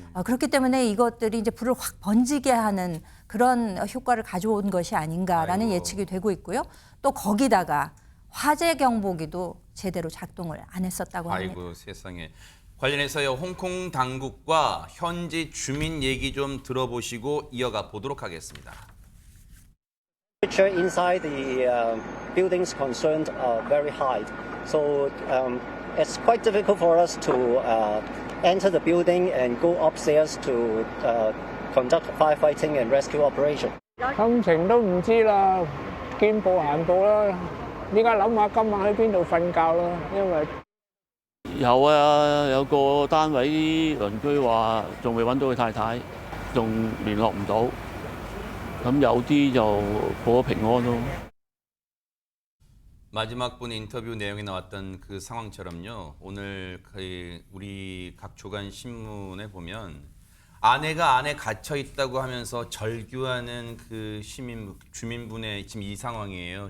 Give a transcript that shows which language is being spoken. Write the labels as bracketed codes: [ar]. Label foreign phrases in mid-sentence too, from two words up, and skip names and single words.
[ko] 그렇기 때문에 이것들이 이제 불을 확 번지게 하는 그런 효과를 가져온 것이 아닌가라는 아이고. 예측이 되고 있고요. 또 거기다가 화재 경보기도 제대로 작동을 안 했었다고 합니다. 아이고 세상에. 관련해서요 홍콩 당국과 현지 주민 얘기 좀 들어보시고 이어가 보도록 하겠습니다. [en] Temperature inside the buildings concerned are very high, so it's quite difficult for us to enter the building and go upstairs to conduct firefighting and rescue operation. [yue] 心情都唔知啦，見步行步啦。依家諗下今晚喺邊度瞓覺啦，因為有啊，有個單位鄰居話仲未揾到佢太太，咁仲聯絡唔到，咁有啲就報咗平安咯。 [ko] 마지막 분 인터뷰 내용에 나왔던 그 상황처럼요. 오늘 우리 각 조간 신문에 보면 아내가 안에 갇혀 있다고 하면서 절규하는 그 주민분의 지금 이 상황이에요.